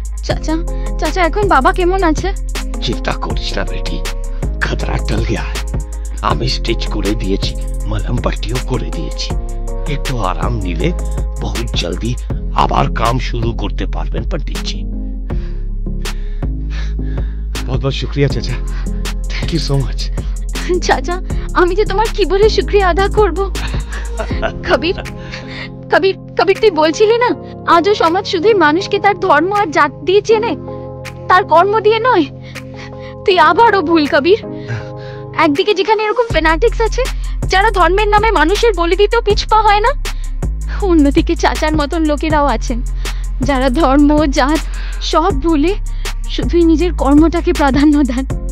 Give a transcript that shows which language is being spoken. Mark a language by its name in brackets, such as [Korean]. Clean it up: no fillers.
[Bangla] চাচা চাচা এখন বাবা কেমন আছে? চিন্তা করিস না বেটি, খতরা টল গয়া। আমি স্টিচ করে দিয়েছি, মলম পট্টিও করে দিয়েছি। একটু আরাম নিলে বহুত জলদি আবার কাম শুরু করতে পারবেন पंडित जी। [Hindi] बहुत बहुत शुक्रिया चाचा, [English] Thank you so much. [Bangla] চাচা আমি যে তোমার কি বলে শুকরিয়া আদা করব? কবির কবির কবির তুই বলছিলি না আজও সমাজ শুধু মানুষকে তার ধর্ম আর জাত দিয়ে চেনে, তার কর্ম দিয়ে নয়। তুই আবারও ভুল কবির। একদিকে যেখানে এরকম ফ্যানাটিক্স আছে যারা ধর্মের নামে মানুষের বলি দিতেও পিছপা হয় না, অন্যদিকে চাচার মতন লোকেরাও আছেন যারা ধর্ম জাত সব ভুলে শুধুই নিজের কর্মটাকে প্রাধান্য দেন।